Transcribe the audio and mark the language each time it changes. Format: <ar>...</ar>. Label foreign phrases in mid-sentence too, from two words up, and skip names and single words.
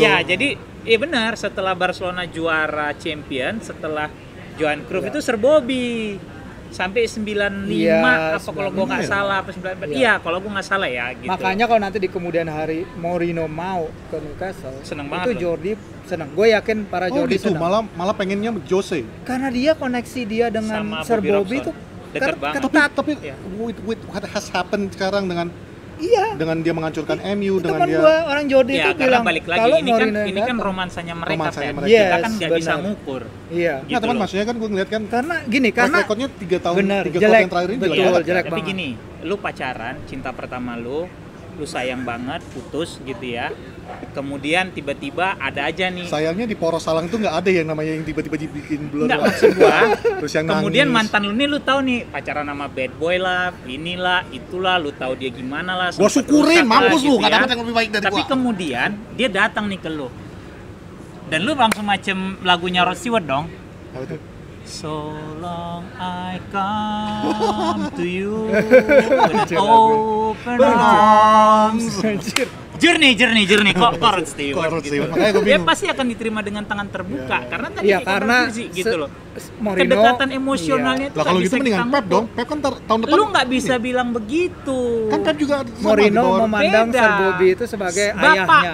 <id>Ya, jadi benar, setelah Barcelona juara champion, setelah Johan Cruyff itu Sir Bobby sampai 95 apa kalau gue nggak salah apa 94 iya kalau gue nggak salah ya gitu. Makanya kalau nanti di kemudian hari Mourinho mau ke Newcastle seneng banget itu Jordi seneng, gue yakin para Jordi gitu, seneng malah pengennya Jose karena dia koneksi dia dengan sama Sir Bobby itu dekat banget. Tapi</id> <en>with what has happened</en> <id>sekarang dengan dia menghancurkan MU, itu dengan kan dia orang Jordi itu bilang balik lagi ini kan romansanya mereka kan yes, kita kan nggak bisa ngukur gitu. Nah teman maksudnya kan gue ngeliat kan karena rekodnya 3 tahun jelek, yang terakhir ini jelek tapi gini, lu pacaran cinta pertama lu sayang banget putus gitu ya, kemudian tiba-tiba ada aja nih sayangnya di poros salang itu nggak ada yang namanya yang tiba-tiba dibikin blur nggak maksud gua terus yang kemudian nangis. mantan lu nih lu tahu nih pacaran sama</id> <en>bad boy</en> <id>lah inilah itulah lu tahu dia gimana lah gua syukurin mampus lu gitu nggak dapat yang lebih baik dari tapi gua kemudian dia datang nih ke lu dan lu langsung macem lagunya Rod Stewart dong. Apa itu?</id> <en>So long I come to you with open arms.</en> <id>Jernih kok Rod Stewart. Makanya gue Dia bingung. pasti akan diterima dengan tangan terbuka karena tadi karena gitu loh. Mourinho, kedekatan emosionalnya itu lah kalau gitu mendingan Pep dong. Pep kan tahun depan lu nggak bisa bilang begitu. Kan Pep juga Mourinho memandang Sir Bobby itu sebagai ayahnya.</id>